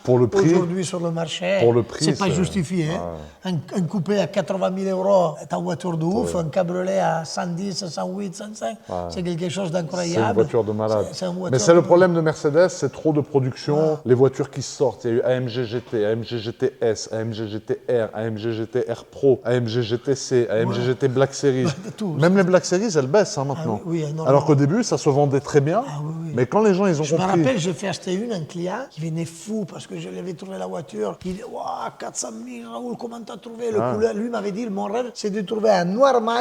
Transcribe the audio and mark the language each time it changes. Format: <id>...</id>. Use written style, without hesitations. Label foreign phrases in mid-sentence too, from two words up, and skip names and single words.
<fr>Pour le prix. aujourd'hui sur le marché. Pour le prix, c'est pas c'est- justifié. hein. Un coupé à 80 000 euros est une voiture de ouf. Un cabriolet à 110, 108, 105, c'est quelque chose d'incroyable. C'est une voiture de malade. C'est une voiture Mais c'est de le problème de Mercedes, c'est trop de production. Les voitures qui sortent, il y a eu AMG GT, AMG GT S, AMG GT R, AMG GT R Pro, AMG GTC, AMG GT Black Series. tout. Même les Black Series, elles baissent hein, maintenant. Ah oui, énormément. Alors qu'au début, ça se vendait très bien. oui. Mais quand les gens ils ont Je me compris. rappelle, j'ai fait acheter un client qui venait fou parce que je lui avais trouvé la voiture. Il dit Waouh, 400 000, Raoul, comment t'as trouvé le couleur? Lui m'avait dit mon rêve, c'est de trouver un noir mat,</fr>